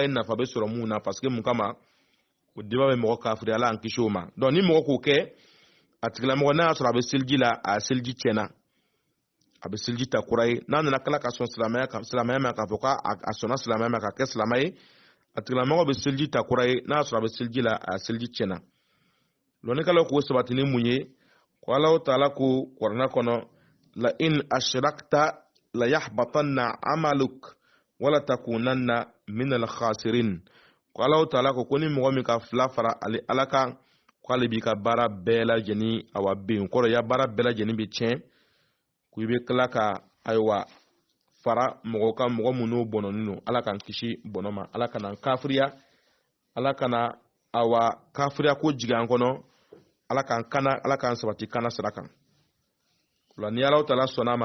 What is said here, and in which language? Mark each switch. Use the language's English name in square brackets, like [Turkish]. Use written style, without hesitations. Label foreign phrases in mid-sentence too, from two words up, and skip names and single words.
[Bambara] ye nafa bɛ sɔrɔ mun na [French] parce que [Bambara] mun kama o deba bɛ mɔgɔ kafiri Ala an kisi o ma donc ni mɔgɔ k'o kɛ a tigilamɔgɔ n'a y'a sɔrɔ a bɛ seliji la a seliji tiɲɛna a bɛ seliji ta kura ye n'a nana kala ka sɔn silamɛya ma k'a fɔ k'a sɔnna silamɛya ma k'a kɛ silamɛ ye a tigilamɔgɔ bɛ seliji ta kura ye n'a y'a sɔrɔ a bɛ seliji la a seliji tiɲɛna lɔnnikɛlaw k'o sabati ni mun ye ko [Arabic] الله تعالى [Bambara] ko Kuranɛ kɔnɔ la [Arabic] إن أشركت ليحبطن عملك ولتكونن من الخاسرين [Bambara] ko [Arabic] الله تعالى [Bambara] ko ni mɔgɔ min ka fila fara Ala kan k'ale b'i ka baara bɛɛ lajɛlen awa ben kɔrɔ ya baara bɛɛ lajɛlen bɛ tiɲɛ ko i bɛ tila ka ayiwa fara mɔgɔ kan mɔgɔ minnu bɔnɔnen don Ala k'an kisi bɔnɔ ma Ala kana kafiriya Ala kana awa kafiriya ko jigin an kɔnɔ Ala k'an sabati kana sira kan o la ni [Arabic] الله تعالى [Bambara] sɔnna ma